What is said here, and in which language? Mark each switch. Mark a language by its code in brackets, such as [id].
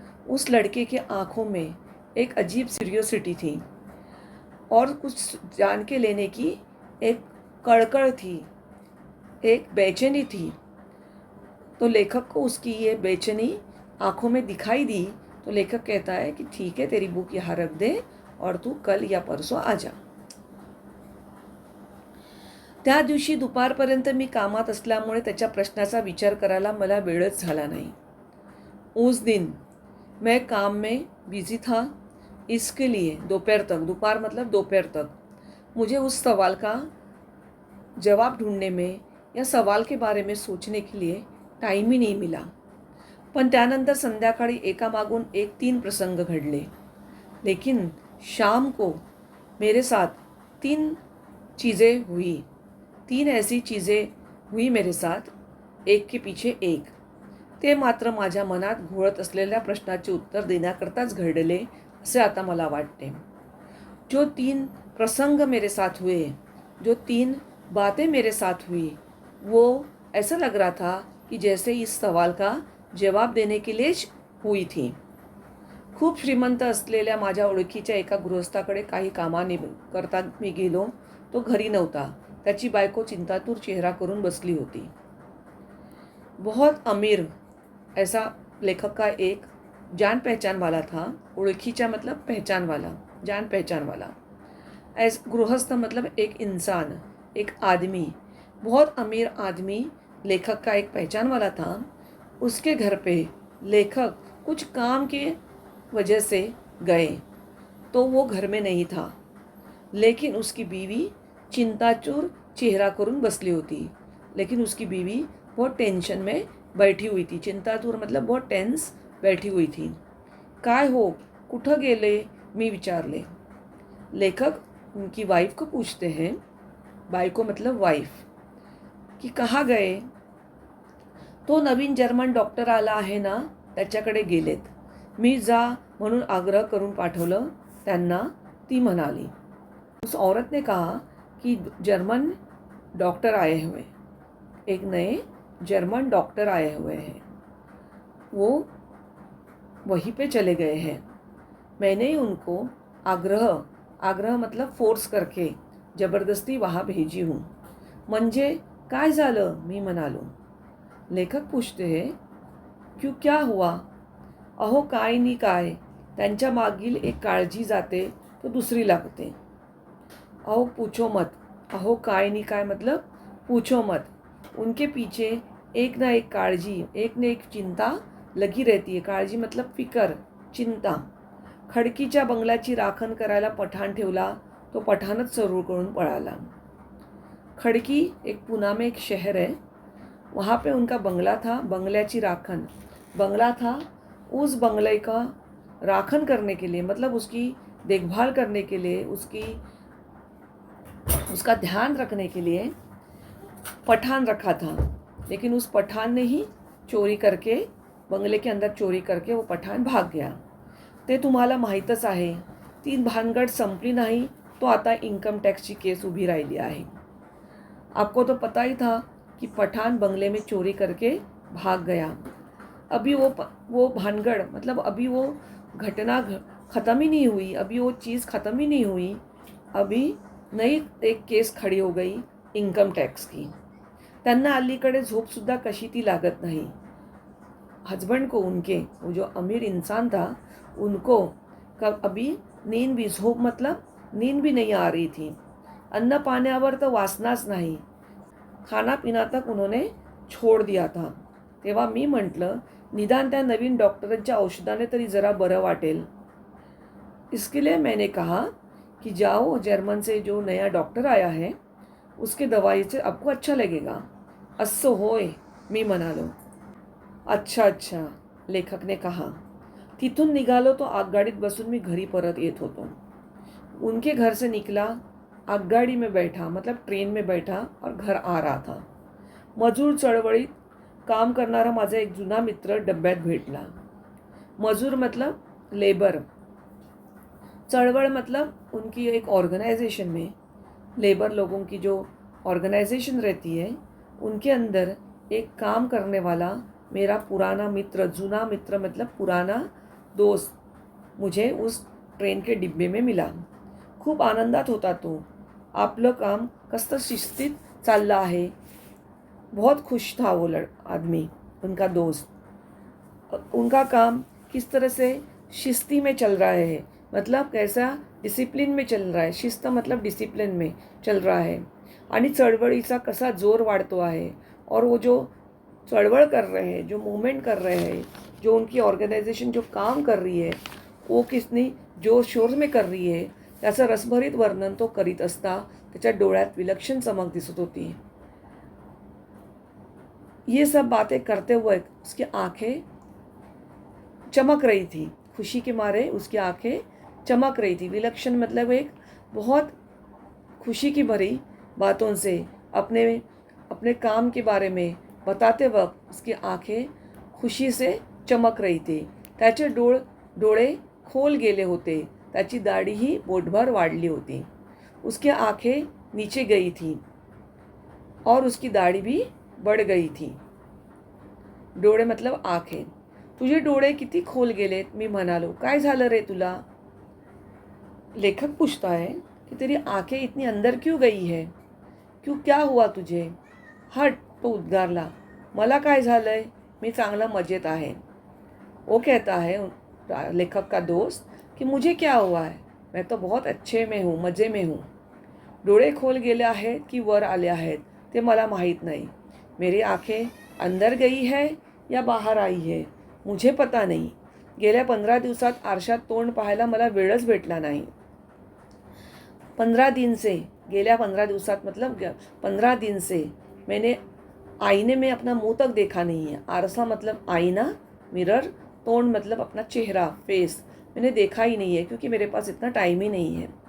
[hi] उस लड़के के आँखों में एक अजीब क्यूरियोसिटी थी और कुछ जान के लेने की एक कड़कड़ थी, एक बेचैनी थी. तो लेखक को उसकी ये बेचैनी आँखों में दिखाई दी. तो लेखक कहता है कि ठीक है, तेरी बुक यहाँ रख दे और तू कल या परसों आ जा. [mr] त्या दिवशी दुपारपर्यंत मी कामात असल्यामुळे त्याच्या प्रश्नाचा विचार करायला मला वेळच झाला नाही. [hi] उस दिन मैं काम में बिजी था, इसके लिए दोपहर तक, दोपहर मतलब दोपहर तक, मुझे उस सवाल का जवाब ढूंढने में या सवाल के बारे में सोचने के लिए टाइम ही नहीं मिला. [mr] पण त्यानंतर संध्याकाळी एकामागून एक 3 प्रसंग घडले. [hi] लेकिन शाम को मेरे साथ 3 चीज़ें हुई. 3 ऐसी चीज़ें हुई मेरे साथ, एक के पीछे एक. [mr] ते मात्र माझ्या मनात घोळत असलेल्या प्रश्नाचे उत्तर देण्याकरताच घडले असे आता मला वाटते. [hi] जो 3 प्रसंग मेरे साथ हुए, जो 3 बातें मेरे साथ हुई, वो ऐसा लग रहा था कि जैसे इस सवाल का जवाब देने के लिए हुई थी. [mr] खूप श्रीमंत असलेल्या माझ्या ओळखीच्या एका गृहस्थाकडे काही करता मी गेलो. तो घरी नव्हता. त्याची बायको चिंतातूर चेहरा करून बसली होती. [hi] बहुत अमीर ऐसा लेखक का एक जान पहचान वाला था. ओळखीचा मतलब पहचान वाला, जान पहचान वाला. गृहस्थ मतलब एक इंसान, एक आदमी, बहुत अमीर आदमी लेखक का एक पहचान वाला था. उसके घर पे लेखक कुछ काम के वजह से गए तो वो घर में नहीं था. लेकिन उसकी बीवी [mr] चिंताचूर चेहरा करून बसली होती. [hi] लेकिन उसकी बीवी बहुत टेंशन में बैठी हुई थी. चिंतातूर मतलब बहुत टेंस बैठी हुई थी. [mr] काय हो, कुठं गेले, मी विचारले. [hi] लेखक उनकी वाइफ को पूछते हैं, बायको मतलब वाइफ, की कहाँ गए. [mr] तो नवीन जर्मन डॉक्टर आला आहे ना, त्याच्याकडे गेलेत. मी जा म्हणून आग्रह करून पाठवलं त्यांना, ती म्हणाली. [hi] उस औरत ने कहा कि जर्मन डॉक्टर आए हुए, एक नए जर्मन डॉक्टर आए हुए हैं, वो वहीं पे चले गए हैं. मैंने उनको आग्रह मतलब फोर्स करके जबरदस्ती वहाँ भेजी हूँ. [mr] म्हणजे काय झालं, मी म्हणालो. [hi] लेखक पूछते हैं, क्यों, क्या हुआ. [mr] अहो काय नी काय, त्यांच्या मागील एक काळजी जाते तो दुसरी लागते. [hi] अहो पूछो मत. [mr] अहो काय नी काय [hi] मतलब पूछो मत. उनके पीछे एक ना एक काळजी, एक ना एक चिंता लगी रहती है. काळजी मतलब फिकर, चिंता. [mr] खडकीच्या बंगल्याची राखण करायला पठाण ठेवला, तो पठाणच चरूळ करून पळाला. [hi] खड़की एक पूना में एक शहर है, वहाँ पे उनका बंगला था. [mr] बंगल्याची राखण, [hi] बंगला था. उस बंगले का राखण करने के लिए, मतलब उसकी देखभाल करने के लिए, उसका ध्यान रखने के लिए पठान रखा था। लेकिन उस पठान ने ही चोरी करके, बंगले के अंदर चोरी करके वो पठाण भाग गया. [mr] ते तुम्हाला माहीतच आहे. ती भानगड संपली नहीं तो आता इन्कम टैक्सची केस उभी राहिली आहे. [hi] आपको तो पता ही था कि पठान बंगले में चोरी करके भाग गया. अभी वो भानगड़, मतलब अभी वो घटना ख़त्म ही नहीं हुई, अभी वो चीज़ ख़त्म ही नहीं हुई. अभी नई एक केस खड़ी हो गई इन्कम टॅक्स की. [mr] त्यांना अलीकडे झोपसुद्धा कशी ती लागत नहीं. [hi] हस्बैंड को उनके, वो जो अमीर इंसान था, उनको कब अभी नींद भी, झोप मतलब नींद भी नहीं आ रही थी. [mr] अन्न पाण्यावर तर वासनाच नाही. [hi] खाना पिना तक उन्होंने छोड़ दिया था. [mr] तेव्हा मी म्हटलं, निदान त्या नवीन डॉक्टरांच्या औषधाने तरी जरा बरं वाटेल. [hi] इसके लिए मैंने कहा कि जाओ, जर्मन से जो नया डॉक्टर आया है उसके दवाई से आपको अच्छा लगेगा. [mr] असं होय, मी म्हणालो. [hi] अच्छा अच्छा, लेखक ने कहा. [mr] तिथून निघालो तो आगगाडीत बसून मी घरी परत येत होतो. [hi] उनके घर से निकला, आगगाडी में बैठा, मतलब ट्रेन में बैठा और घर आ रहा था. [mr] मजूर चळवळीत काम करणारा माझा एक जुना मित्र डब्यात भेटला. [hi] मजूर मतलब लेबर, चळवळ मतलब उनकी एक ऑर्गेनाइजेशन में लेबर लोगों की जो ऑर्गेनाइजेशन रहती है, उनके अंदर एक काम करने वाला मेरा पुराना मित्र, जुना मित्र मतलब पुराना दोस्त मुझे उस ट्रेन के डिब्बे में मिला. [mr] खूप आनंदात होता तो. आपलं काम कसं शिस्तीत चाललं आहे. [hi] बहुत खुश था वो आदमी, उनका दोस्त. उनका काम किस तरह से शिस्ती में चल रहा है, मतलब कैसा डिसिप्लिन में चल रहा है. शिस्त मतलब डिसिप्लिन में चल रहा है. [mr] आणि चळवळीचा कसा जोर वाढतो आहे. [hi] और वो जो चळवळ कर रहे हैं, जो मूवमेंट कर रहे हैं, जो उनकी ऑर्गेनाइजेशन जो काम कर रही है, वो कितनी जोर शोर में कर रही है, [mr] त्याचं रसभरीत वर्णन तो करीत असता त्याच्या डोळ्यात विलक्षण चमक दिसत होती. [hi] ये सब बातें करते हुए उसकी आंखें चमक रही थी. खुशी के मारे उसकी आंखें चमक रही थी. विलक्षण मतलब एक बहुत खुशी की भरी बातों से अपने अपने काम के बारे में बताते वक्त उसकी आंखें खुशी से चमक रही थी. [mr] त्याचे डोळे खोल गेले होते. त्याची दाढीही बोटभर वाढली होती. [hi] उसकी आंखें नीचे गई थी और उसकी दाढ़ी भी बढ़ गई थी. डोळे मतलब आंखें. [mr] तुझे डोळे किती खोल गेलेत, मी म्हणालो. काय झालं रे तुला. [hi] लेखक पूछता है कि तेरी आंखें इतनी अंदर क्यों गई है, क्यों, क्या हुआ तुझे. [mr] हट, तो उद्गारला. मला काय झालंय, मी चांगला मजेत आहे. [hi] वो कहता है, लेखक का दोस्त, कि मुझे क्या हुआ है, मैं तो बहुत अच्छे में हूँ, मजे में हूँ. [mr] डोळे खोल गेले आहेत की वर आले आहेत ते मला माहीत नाही. [hi] मेरी आंखें अंदर गई है या बाहर आई है, मुझे पता नहीं. [mr] गेल्या 15 दिवसात आरशात तोंड पाहायला मला वेळच भेटला नाही. [hi] 15 दिन से, [mr] गेल्या 15 दिवसात [hi] मतलब 15 दिन से मैंने आईने में अपना मुंह तक देखा नहीं है. आरसा मतलब आईना, मिरर, तोंड मतलब अपना चेहरा, फेस, मैंने देखा ही नहीं है क्योंकि मेरे पास इतना टाइम ही नहीं है.